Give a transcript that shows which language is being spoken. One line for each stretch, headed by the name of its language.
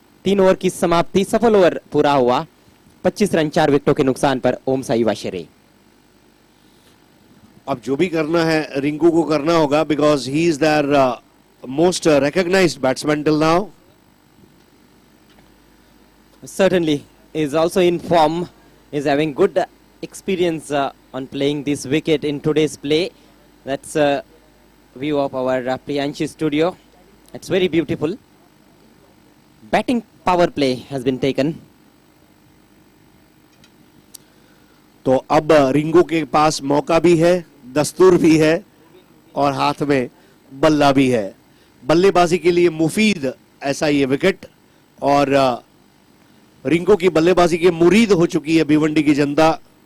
Hindi: 3 over की समाप्ति, सफल ओवर पूरा हुआ। 25 रन 4 विकेटों के नुकसान पर ओम साई वाशेरे। अब जो भी करना है रिंकू को करना होगा,
English: Because he is their most recognised batsman till now. Certainly is also in form, is having good experience on playing this wicket in today's play. That's a view of our Priyanshi studio. It's very beautiful. Batting power play has been taken.
Hindi: तो अब रिंकू के पास मौका भी है, दस्तूर भी है और हाथ में बल्ला भी है। बल्लेबाजी के लिए मुफीद ऐसा ये विकेट, और रिंकू की बल्लेबाजी के मुरीद हो चुकी है भिवंडी की जनता।